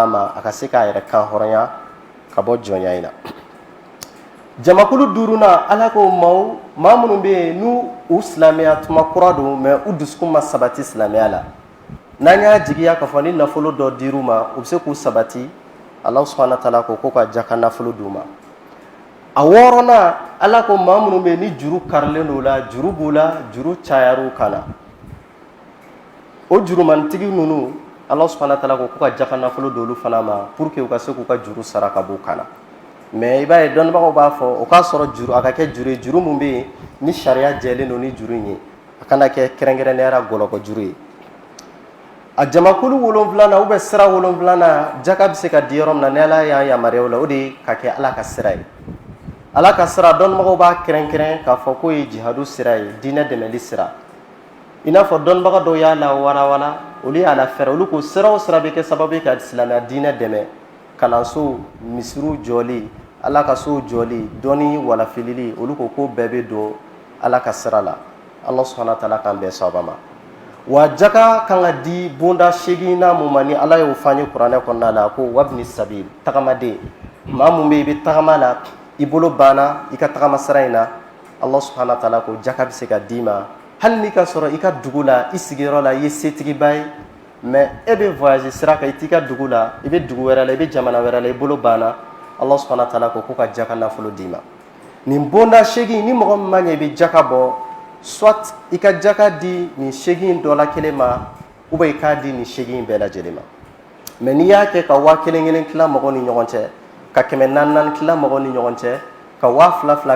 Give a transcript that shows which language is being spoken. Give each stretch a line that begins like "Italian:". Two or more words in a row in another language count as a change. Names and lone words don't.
Bambara: ma a ka se k'a yɛrɛ kan hɔrɔnya ka bɔ jɔnya in na jamakulu duruna ala ko maa minnu bɛ yen n'u u silamɛya tuma kura don mais u dusukun ma sabati silamɛya la n'an y'a jigiya k'a fɔ ni nafolo dɔ dir'u ma u bɛ se k'u sabati
Arabic: الله سبحانه وتعالى
Bambara: ko ka jaka nafolo d'u ma a wɔɔrɔnan ala ko maa minnu bɛ yen ni juru karilen don la juru b'u la juru cayar'u kan na o jurumantigi ninnu
Arabic: الله سبحانه وتعالى
Bambara: ko ka jaka nafolo d'olu fana ma
French: pour que
Bambara: u ka se k'u ka juru sara ka b'u kan na mais i b'a ye dɔnnibagaw b'a fɔ o k'a sɔrɔ juru a ka kɛ juru ye juru min bɛ yen ni sariya jɛlen don ni juru in ye a kana kɛ kɛrɛnkɛrɛnnenya gɔlɔkɔ juru ye a jamakulu 7
French: ou bien
Bambara: sira 7 jaka bɛ se ka di yɔrɔ min na ni ala y'a yamaruya o la o de ye ka kɛ ala ka sira ye ala ka sira dɔnnibagaw b'a kɛrɛnkɛrɛn k'a fɔ k'o ye jihadu sira ye diinɛ dɛmɛli sira i n'a fɔ dɔnnibaga dɔw y'a la walawala olu y'a la fɛrɛ olu ko sira o sira bɛ kɛ sababu ye ka silamɛya diinɛ dɛmɛ kalanso misiriw jɔli ala ka sow jɔli dɔnni walafilili olu ko bɛɛ bɛ don ala ka sira la
Arabic: الله سبحانه وتعالى
Bambara: kan bɛn sababa ma wa jaka kan ka di bonda 8 mun ma ni ala y'o fɔ an ye kuranɛ kɔnɔna la ko
Arabic: وابن السبيل
Bambara: tagamaden maa mun bɛ i bɛ tagama la i bolo banna i ka tagama sira in na
Arabic: الله سبحانه وتعالى
Bambara: ko jaka bɛ se ka d'i ma hali n'i ka sɔrɔ i ka dugu la i sigiyɔrɔ la i ye setigiba ye mais e bɛ voyager sira kan i t'i ka dugu la i bɛ dugu wɛrɛ la i bɛ jamana wɛrɛ la i bolo banna
Arabic: الله سبحانه وتعالى
Bambara: ko ka jaka nafolo d'i ma nin bonda 8 ni mɔgɔ min ma ɲɛ i bɛ jaka bɔ soit i ka jaka di nin 8 dɔ la kelen ma
French: ou bien
Bambara: i k'a di nin 8 bɛɛ lajɛlen ma mais n'i y'a kɛ ka 1000 tila mɔgɔw ni ɲɔgɔn cɛ ka 400 tila mɔgɔw ni ɲɔgɔn cɛ ka 2000